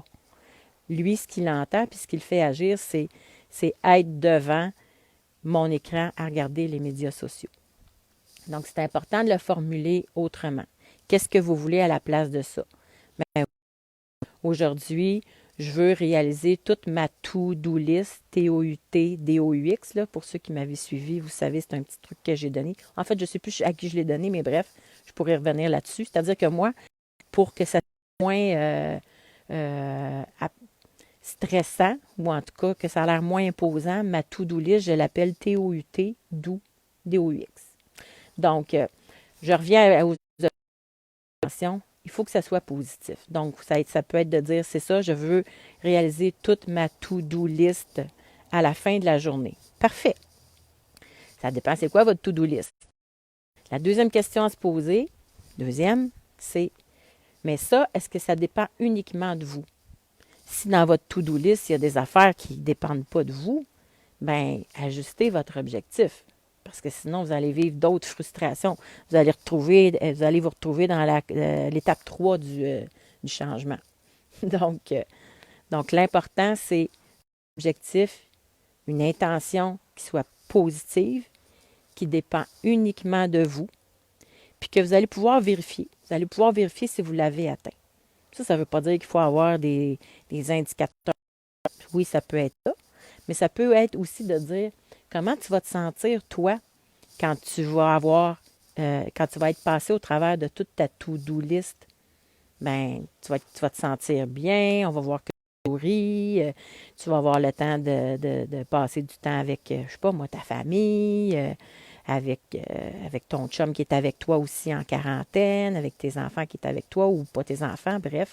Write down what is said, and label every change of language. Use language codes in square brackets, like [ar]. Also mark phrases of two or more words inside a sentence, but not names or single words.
[fr] Lui, ce qu'il entend puis ce qu'il fait agir, c'est être devant mon écran à regarder les médias sociaux. Donc, c'est important de le formuler autrement. Qu'est-ce que vous voulez à la place de ça? Bien, aujourd'hui, je veux réaliser toute ma [en] to-do list, [fr] T-O-U-T, D-O-U-X. Là, pour ceux qui m'avaient suivi, vous savez, c'est un petit truc que j'ai donné. En fait, je ne sais plus à qui je l'ai donné, mais bref, je pourrais revenir là-dessus. C'est-à-dire que moi, pour que ça soit moins euh, stressant, ou en tout cas que ça a l'air moins imposant, ma [en] to-do list, [fr] je l'appelle T-O-U-T, DO, D-O-U-X. Donc, je reviens aux intentions. Il faut que ça soit positif. Donc, ça peut être de dire, c'est ça, je veux réaliser toute ma [en] to-do list [fr] à la fin de la journée. Parfait. Ça dépend, c'est quoi votre [en] to-do list? [fr] La deuxième question à se poser, c'est, mais ça, est-ce que ça dépend uniquement de vous? Si dans votre [en] to-do list, [fr] il y a des affaires qui ne dépendent pas de vous, bien, ajustez votre objectif. Parce que sinon, vous allez vivre d'autres frustrations. Vous allez vous retrouver dans l'étape 3 du changement. Donc, l'important, c'est un objectif, une intention qui soit positive, qui dépend uniquement de vous, puis que vous allez pouvoir vérifier. Vous allez pouvoir vérifier si vous l'avez atteint. Ça ne veut pas dire qu'il faut avoir des indicateurs. Oui, ça peut être ça. Mais ça peut être aussi de dire comment tu vas te sentir, toi, quand tu vas quand tu vas être passé au travers de toute ta [en] to-do list. [fr] Ben, tu vas te sentir bien, on va voir que tu souris, tu vas avoir le temps de passer du temps avec, je sais pas moi, ta famille, avec ton chum qui est avec toi aussi en quarantaine, avec tes enfants qui est avec toi ou pas tes enfants, bref.